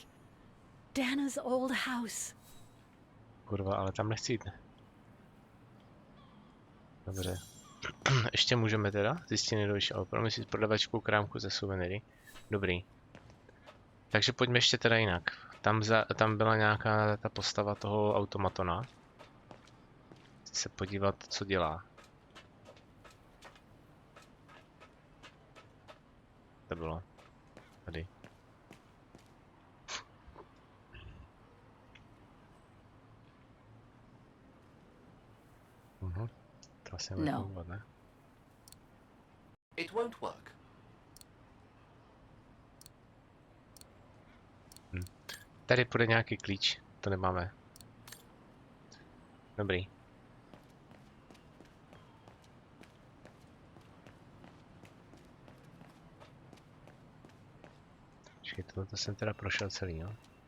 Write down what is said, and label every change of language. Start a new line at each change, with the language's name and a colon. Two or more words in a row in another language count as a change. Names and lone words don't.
English: Dana's old house.
Czech: Kurva, ale tam nechci jít. Dobře. Ještě můžeme teda zjistit nejdůležitější, ale promyslit prodavačku krámku ze suvenýry. Dobrý. Takže pojďme ještě teda jinak. Tam byla nějaká ta postava toho automatona. Chci se podívat, co dělá. To bylo. Tady. To asi No. ne?
English: It won't work.
Czech: Tady půjde nějaký klíč, to nemáme. Dobrý. Počkej, tohle jsem teda prošel celý, jo?